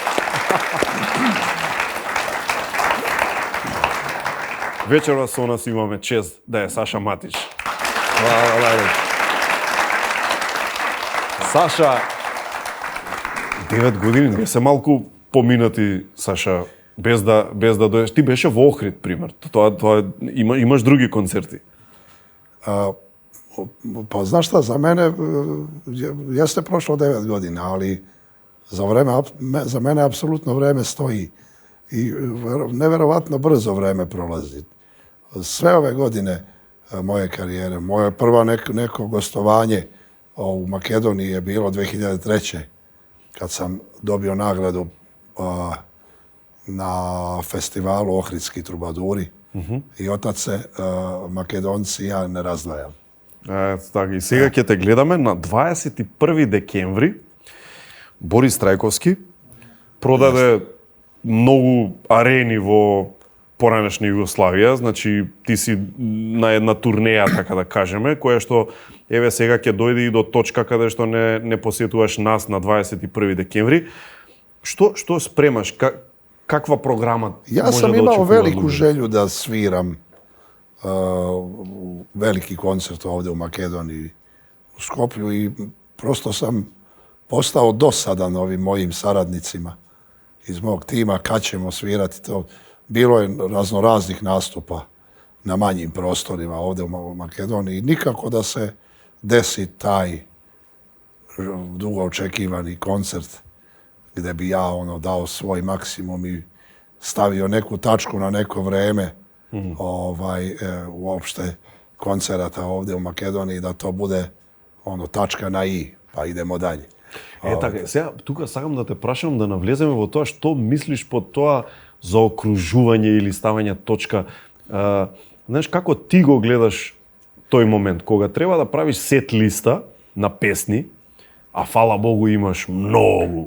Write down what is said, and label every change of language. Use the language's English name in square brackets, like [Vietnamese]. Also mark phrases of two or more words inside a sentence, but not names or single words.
[Macedonian] Вечерва со нас имаме чест да е Саша Матич. Саша, 9 години, не се малку поминати, Саша, без да дојдеш. Ти беше во Охрид, пример. Тоа имаш други концерти. [Serbian] Pa znaš šta, za mene jeste prošlo 9 godina, ali za mene apsolutno vreme stoji i neverovatno brzo vreme prolazi. Sve ove godine moje karijere, moje prvo neko gostovanje u Makedoniji je bilo 2003. kad sam dobio nagradu na festivalu Ohridski trubaduri i od tad se Makedonci i ja ne razdvajam. [Macedonian] Така, и сега ќе те гледаме на 21 декември. Борис Трајковски продаде многу арени во поранешна Југославија, значи ти си на една турнеја, така да кажеме, која што еве сега ќе дојде и до точка каде што не посетуваш нас на 21 декември. Што спремаш? Каква програма може да очекува? [Serbian] Ja sam imao veliku želju da sviram veliki koncert ovdje u Makedoniji, u Skoplju i prosto sam postao dosadan ovim mojim saradnicima iz mog tima kad ćemo svirati to. Bilo je raznoraznih nastupa na manjim prostorima ovdje u Makedoniji. Nikako da se desi taj dugo očekivani koncert gdje bi ja dao svoj maksimum i stavio neku tačku na neko vreme uopšte koncerata ovdje u Makedoniji, da to bude tačka na i, pa idemo dalje. [Macedonian] Така, сега тука сакам да те прашам да навлеземе во тоа што мислиш под тоа заокружување или ставање точка. Знаеш, како ти го гледаш тој момент, кога треба да правиш сет листа на песни, а фала Богу имаш многу